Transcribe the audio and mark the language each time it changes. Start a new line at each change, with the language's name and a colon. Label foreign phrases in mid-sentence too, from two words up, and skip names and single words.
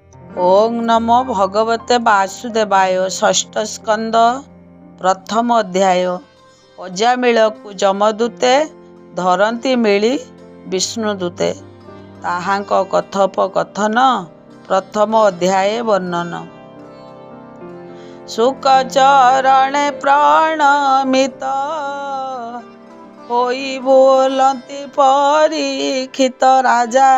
Sanskrit: ओं नमो भगवते वासुदेवाय। षष्ठ स्कंद प्रथम अध्याय।
Odia: अजामिळକୁ ଯମଦୂତେ ଧରନ୍ତି ମିଳି ବିଷ୍ଣୁଦୂତେ। ତାହାଙ୍କ କଥୋପକଥନ ପ୍ରଥମ ଅଧ୍ୟାୟ ବର୍ଣ୍ଣନ। ଶୁକଚରଣେ ପ୍ରଣମିତ ହୋଇ ବୋଲନ୍ତି ପରୀକ୍ଷିତ ରାଜା।